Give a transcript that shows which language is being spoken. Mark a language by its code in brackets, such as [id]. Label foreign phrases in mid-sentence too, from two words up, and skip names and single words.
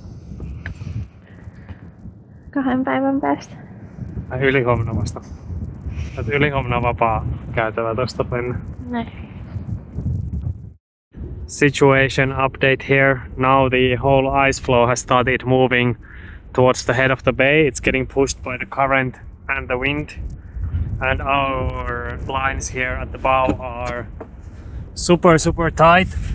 [fi] 2 päivän päästä. Ylihuomenna vasta. Ylihuomenna on vapaa käytävä tosta mennä. Näin. [en] Situation update here. Now the whole ice flow has started moving towards the head of the bay. It's getting pushed by the current and the wind. And our lines here at the bow are super tight.